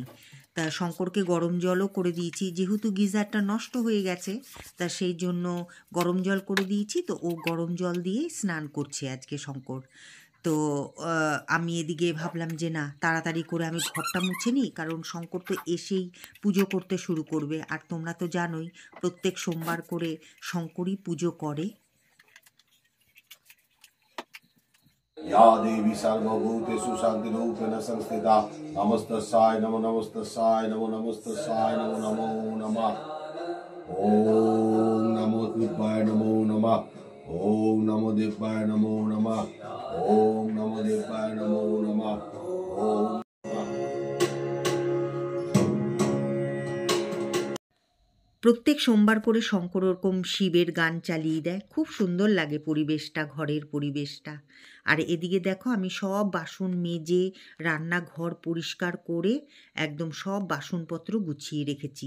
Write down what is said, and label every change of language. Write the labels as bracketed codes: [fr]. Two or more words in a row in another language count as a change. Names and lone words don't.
[bn] তা শঙ্করকে গরম জলও করে দিয়েছি, যেহেতু গিজারটা নষ্ট হয়ে গেছে তা সেই জন্য গরম জল করে দিয়েছি। তো ও গরম জল দিয়েই স্নান করছে আজকে শঙ্কর। তো আমি এদিকে ভাবলাম যে না, তাড়াতাড়ি করে আমি ঘরটা মুছে নিই, কারণ শঙ্কর তো এসেই পুজো করতে শুরু করবে। আর তোমরা তো জানোই প্রত্যেক সোমবার করে শঙ্করই পুজো করে। [sa] या देवी सर्वभूतेषु शान्तिरूपेण संस्थिता नमस्तस्याय नमो नमस्तस्याय नमो नमस्तस्याय नमो नमो नमः ॐ नमो देवाय नमो नमः ॐ नमो देवाय नमो नमः ॐ नमो देवाय नमो नमः ॐ [bn] প্রত্যেক সোমবার করে শঙ্কর ওরকম শিবের গান চালিয়ে দেয়, খুব সুন্দর লাগে পরিবেশটা, ঘরের পরিবেশটা। আর এদিকে দেখো আমি সব বাসন মেজে রান্নাঘর পরিষ্কার করে একদম সব বাসনপত্র গুছিয়ে রেখেছি।